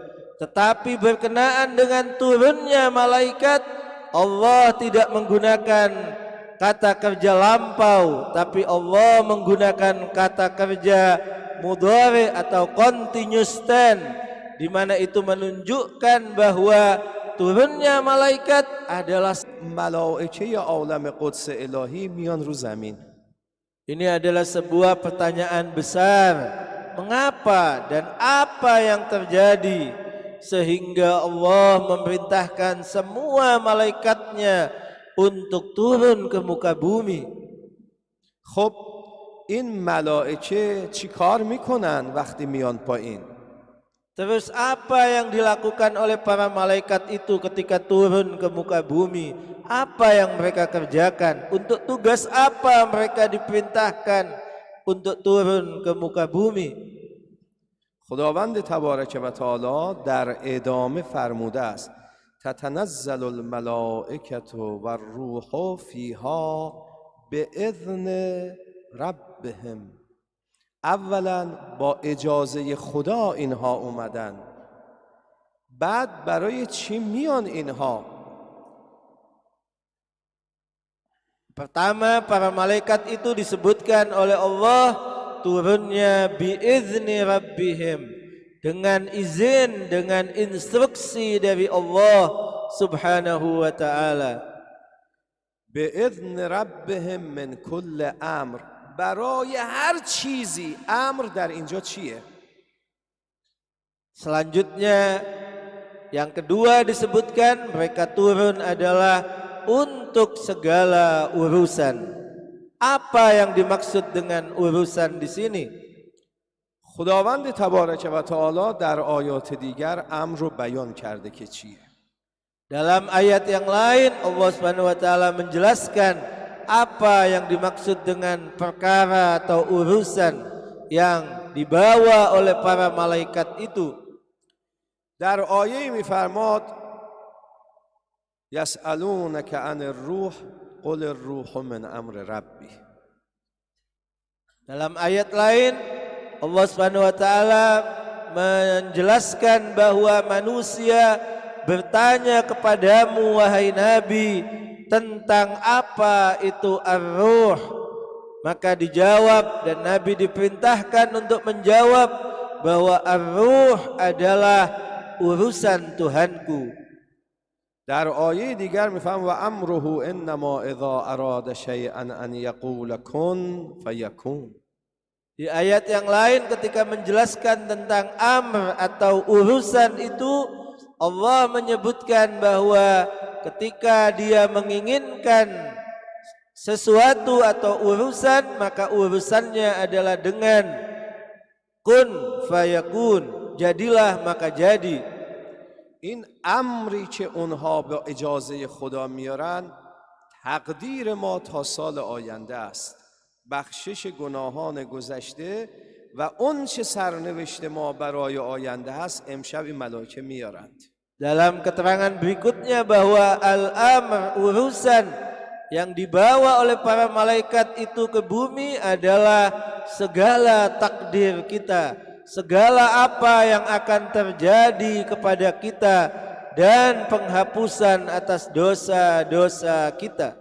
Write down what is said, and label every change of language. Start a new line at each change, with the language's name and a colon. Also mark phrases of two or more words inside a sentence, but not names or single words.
Indonesian: Tetapi berkenaan dengan turunnya malaikat, Allah tidak menggunakan kata kerja lampau, tapi Allah menggunakan kata kerja mudhari atau
English: continuous tense,
Indonesian: di mana itu menunjukkan bahwa turunnya malaikat adalah
Persian: ملائکه عالم قدس الهی میان رو زمین.
Indonesian: Ini adalah sebuah pertanyaan besar. Mengapa dan apa yang terjadi sehingga Allah memerintahkan semua malaikatnya untuk turun ke muka bumi?
Persian: خب این ملائکه چی کار میکنن وقتی میان پایین؟
Indonesian: Terus apa yang dilakukan oleh para malaikat itu ketika turun ke muka bumi? Apa yang mereka kerjakan? Untuk tugas apa mereka diperintahkan untuk turun ke muka bumi?
Persian: خداوند تبارک و تعالی در ادامه فرموده است
Arabic: تتنزل الملائکة والروح فیها باذن ربهم.
Persian: اولا با اجازه خدا اینها اومدن، بعد برای چی میان اینها؟
Indonesian: Pertama, para malaikat itu disebutkan oleh Allah turunnya
Arabic: بإذن ربهم,
Indonesian: dengan izin, dengan instruksi dari Allah
Arabic: سبحانه وتعالى. باذن ربهم من کل امر،
Persian: برای هر چیزی. امر در اینجا چیه؟
Indonesian: Selanjutnya yang kedua disebutkan mereka turun adalah untuk segala urusan. Apa yang dimaksud dengan urusan di sini?
Persian: خداوند تبارک و تعالی در آیات دیگر امر رو بیان کرده که چیه.
Indonesian: Dalam ayat yang lain Allah
Arabic: سبحانه وتعالى
Indonesian: menjelaskan apa yang dimaksud dengan perkara atau urusan yang dibawa oleh para malaikat itu.
Persian: در آیه میفرماد
Arabic: یسألونک عن الروح قل الروح من امر ربی.
Indonesian: Dalam ayat lain Allah
Arabic: سبحانه وتعالى
Indonesian: menjelaskan bahwa manusia bertanya kepadamu wahai Nabi tentang apa itu ar-ruh. Maka dijawab dan Nabi diperintahkan untuk menjawab bahwa ar-ruh adalah urusan Tuhanku.
Persian: در آیه دیگر میفهم
Arabic: و امره انما اذا اراد شیئا ان یقول کن فیکون.
Indonesian: Di ayat yang lain ketika menjelaskan tentang amr atau urusan itu, Allah menyebutkan bahwa ketika dia menginginkan sesuatu atau urusan, maka urusannya adalah dengan
Arabic: كن فيكون,
Indonesian: jadilah maka jadi.
Persian: این امری که اونها به اجازه خدا میارن تقدیر ما تا سال آینده است، بخشش گناهان گذشته و اون چه سرنوشت ما برای آینده هست امشب این ملائکه میارند.
Indonesian: Dalam keterangan berikutnya bahwa al-amr, urusan yang dibawa oleh para malaikat itu ke bumi adalah segala takdir kita, segala apa yang akan terjadi kepada kita dan penghapusan atas dosa-dosa kita.